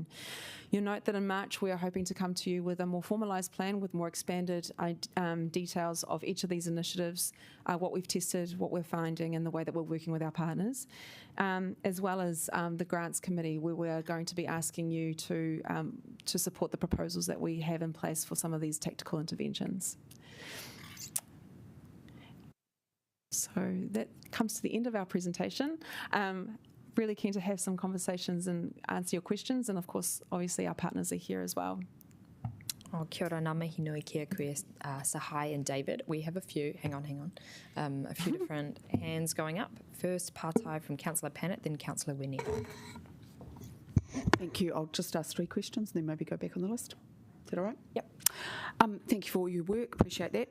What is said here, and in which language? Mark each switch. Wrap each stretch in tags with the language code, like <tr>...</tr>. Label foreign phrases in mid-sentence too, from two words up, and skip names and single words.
<en>You'll note that in March we are hoping to come to you with a more formalised plan with more expanded details of each of these initiatives, what we've tested, what we're finding, and the way that we're working with our partners, as well as the grants committee, where we are going to be asking you to support the proposals that we have in place for some of these tactical interventions. So that comes to the end of our presentation. Really keen to have some conversations and answer your questions, and of course, obviously our partners are here as well.</en> <mi>Oh, kia ora, ngā mihi nui kia koe, Sahai and David.</mi> <en>We have a few, hang on, a few different hands going up. First, Pātai from Councillor Pannett, then Councillor Winnie. Thank you. I'll just ask 3 questions and then maybe go back on the list. Is that all right? Yep. Thank you for all your work. Appreciate that.</en>